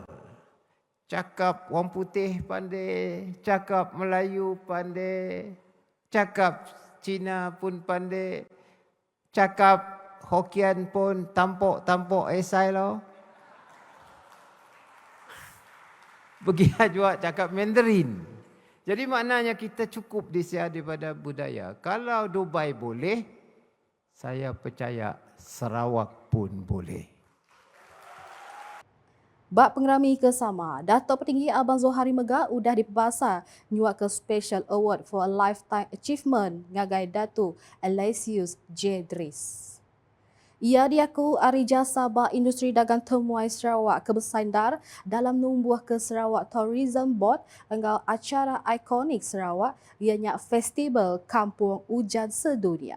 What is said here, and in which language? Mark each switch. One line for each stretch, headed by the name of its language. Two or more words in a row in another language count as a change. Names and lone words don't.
Malay: Cakap orang putih pandai, cakap Melayu pandai, cakap Cina pun pandai, cakap Hokkien pun tampok-tampok esai lo. Begitu juga cakap Mandarin. Jadi maknanya kita cukup disiar daripada budaya. Kalau Dubai boleh, saya percaya Sarawak pun boleh.
Iban: Bak pengerami kesama, Datuk Petinggi Abang Zohari Megah udah dipebasa nyuak ke
English: Special Award for a Lifetime Achievement
Iban: ngagai Datuk Aloysius J. Dris. Ia diaku Ari Jasa Bak Industri Dagang Temuai Sarawak kebersandar dalam numbuh ke Sarawak Tourism Board engkau acara ikonik Sarawak ianya Festival Kampung Ujan Sedunia.